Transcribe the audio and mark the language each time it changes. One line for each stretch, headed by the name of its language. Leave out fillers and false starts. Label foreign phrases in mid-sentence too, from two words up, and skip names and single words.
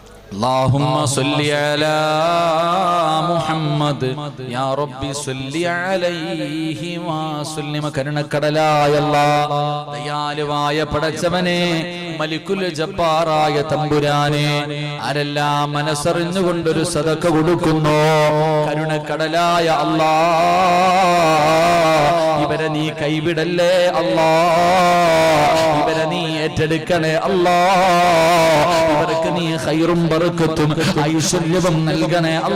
Arabic: اللهم صل على محمد يا ربي صل عليه وسلم
Malayalam: കരുണക്കടലായ അല്ലാഹ് ദയാലുവായ പടച്ചവനെ
Arabic: الملك الجبار
Malayalam: തമ്പുരാനെ ആരെല്ലാം മനസ്സറിഞ്ഞുകൊണ്ടൊരു സദഖ കൊടുക്കുന്നു കരുണക്കടലായ അല്ലാഹ് ഇവരെ നീ കൈവിടല്ലേ അല്ലാഹ് ഇവരെ നീ ഏറ്റെടുക്കണേ അല്ലാഹ് ഇവർക്ക് നീ ഖൈറും ബറക്കത്തും ഐശ്വര്യവും നൽകണേ